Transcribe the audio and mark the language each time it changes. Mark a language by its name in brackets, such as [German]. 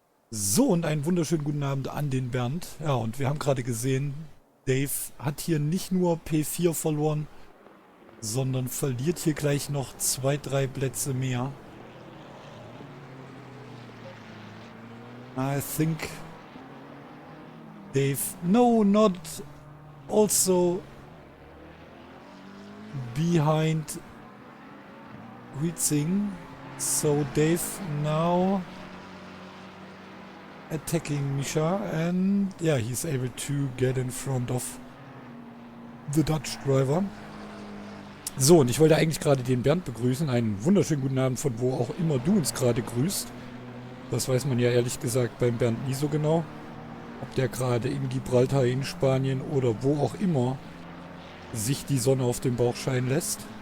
[German] So, und einen wunderschönen guten Abend an den Bernd. Ja, und wir haben gerade gesehen, Dave hat hier nicht nur P4 verloren, sondern verliert hier gleich noch 2, 3 Plätze mehr. [English] I think Dave, no, not also behind Rietzing. So Dave now attacking Misha, and yeah, he's able to get in front of the Dutch driver. [German] So, und ich wollte eigentlich gerade den Bernd begrüßen. Einen wunderschönen guten Abend, von wo auch immer du uns gerade grüßt. Das weiß man ja ehrlich gesagt beim Bernd nie so genau. Ob der gerade in Gibraltar, in Spanien oder wo auch immer sich die Sonne auf den Bauch scheinen lässt.